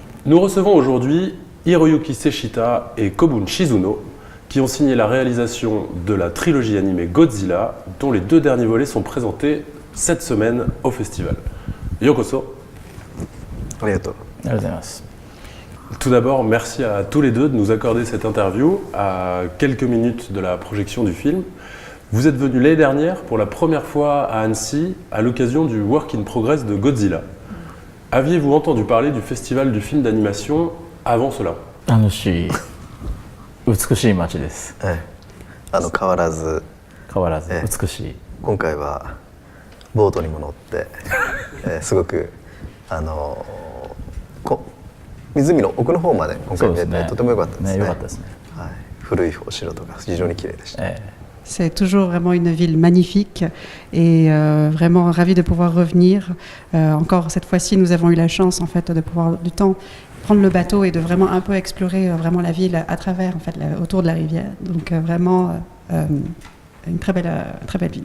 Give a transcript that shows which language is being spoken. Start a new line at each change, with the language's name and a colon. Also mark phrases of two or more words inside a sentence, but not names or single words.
French: Nous recevons aujourd'hui Hiroyuki Seshita et Kobun Shizuno, qui ont signé la réalisation de la trilogie animée Godzilla, dont les 2 derniers volets sont présentés cette semaine au festival.
Japanese: Yokoso. Arigato.
French: Tout d'abord, merci à tous les deux de nous accorder cette interview à quelques minutes de la projection du film. Vous êtes venus l'année dernière pour la première fois à Annecy à l'occasion du Work in Progress de Godzilla. Aviez-vous entendu parler du festival du film d'animation avant cela?
Japanese: 美しい街です。変わらず美しい。今回はボートにも乗って、すごく湖の奥の方まで今回見えて、とても良かったですね。良かったですね。はい、古いお城とか非常に綺麗でした。
French: C'est toujours vraiment une ville magnifique et vraiment ravi de pouvoir revenir. Encore cette fois-ci, nous avons eu la chance en fait de pouvoir du temps prendre le bateau et de vraiment un peu explorer vraiment la ville à travers en fait autour de la rivière. Donc vraiment une très belle ville.